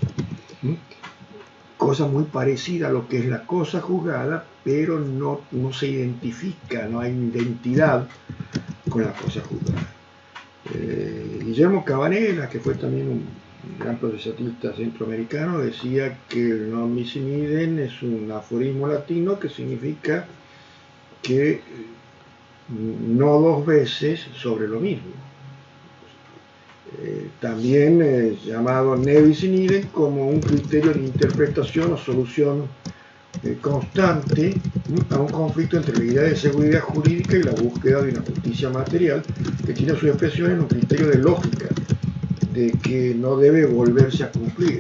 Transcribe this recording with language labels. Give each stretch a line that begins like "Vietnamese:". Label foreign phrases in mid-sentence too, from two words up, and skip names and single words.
Spanish: Cosa muy parecida a lo que es la cosa juzgada, pero no se identifica, no hay identidad con la cosa juzgada. Guillermo Cabanela, que fue también un gran procesatista centroamericano, decía que el
Latin: non bis in idem
Spanish: es un aforismo latino que significa que no dos veces sobre lo mismo. También llamado
Latin: ne bis in idem
Spanish: como un criterio de interpretación o solución constante a un conflicto entre la idea de seguridad jurídica y la búsqueda de una justicia material, que tiene su expresión en un criterio de lógica, de que no debe volverse a cumplir.